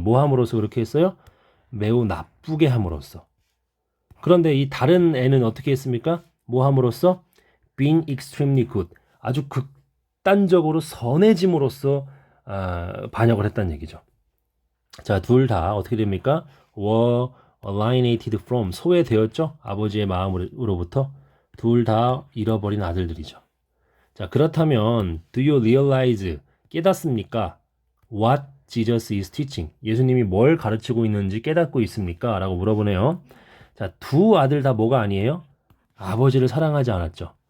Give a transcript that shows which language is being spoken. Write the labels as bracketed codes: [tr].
[ko] 뭐 함으로써 그렇게 했어요? 매우 나쁘게 함으로써. 그런데 이 다른 애는 어떻게 했습니까? 뭐 함으로써? [en] being extremely good. [ko] 아주 극단적으로 선해짐으로써 반역을 했다는 얘기죠. 자, 둘 다 어떻게 됩니까? [en] were alienated from, [ko] 소외되었죠? 아버지의 마음으로부터. 둘 다 잃어버린 아들들이죠. 자, 그렇다면 [en] do you realize, [ko] 깨닫습니까? [en] what Jesus is teaching, [ko] 예수님이 뭘 가르치고 있는지 깨닫고 있습니까? 라고 물어보네요. 자, 두 아들 다 뭐가 아니에요? 아버지를 사랑하지 않았죠.